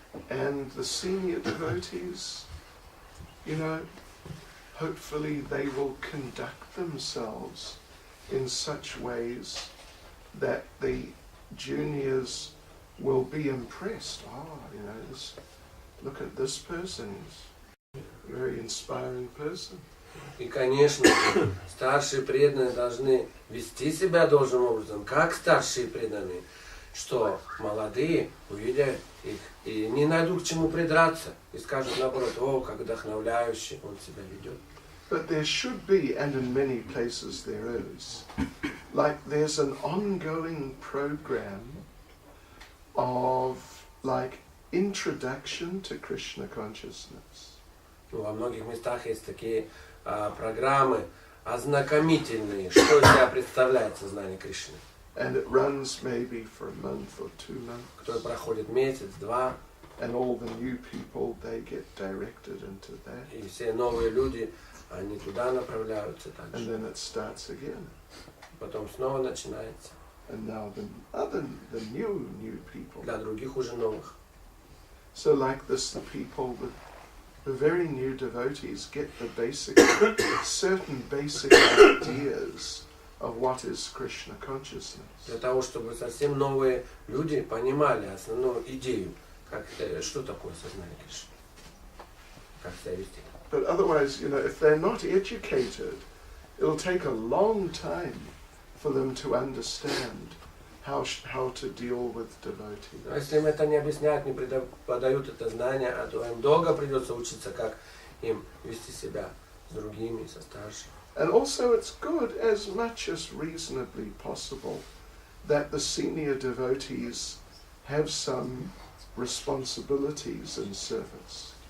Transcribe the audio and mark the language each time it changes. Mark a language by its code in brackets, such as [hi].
[en] And the senior devotees, you know, hopefully they will conduct themselves in such ways that the juniors will be impressed. Oh, you know, look at this person, he's a very inspiring person. [ru] И, конечно, старшие преданные должны вести себя должным образом, как старшие преданные, что молодые увидят их и не найдут к чему придраться, и скажут наоборот: о, как вдохновляюще он себя ведет. [en] But there should be, and in many places there is, like there's an ongoing program of like introduction to Krishna consciousness. [ru] Во многих местах есть такие программы ознакомительные, что из себя представляет сознание Кришны. [en] And it runs maybe for a month or 2 months. [ru] Который проходит месяц, два. [en] And all the new people, they get directed into that. [ru] И все новые люди, они туда направляются также. [en] And then it starts again. [ru] Потом снова начинается. [en] And now the new people. [ru] Для других уже новых. [en] So like this, the people, the very new devotees get the certain basic ideas of what is Krishna consciousness. [ru] Для того, чтобы совсем новые люди понимали основную идею, как, что такое сознание Кришны, как себя вести. [en] But otherwise, you know, if they're not educated, it'll take a long time for them to understand how to deal with devotees. [ru] Если им это не объясняют, не преподают это знание, то им долго придется учиться, как им вести себя с другими, со старшими. [en] And also it's good, as much as reasonably possible, that the senior devotees have some responsibilities in service.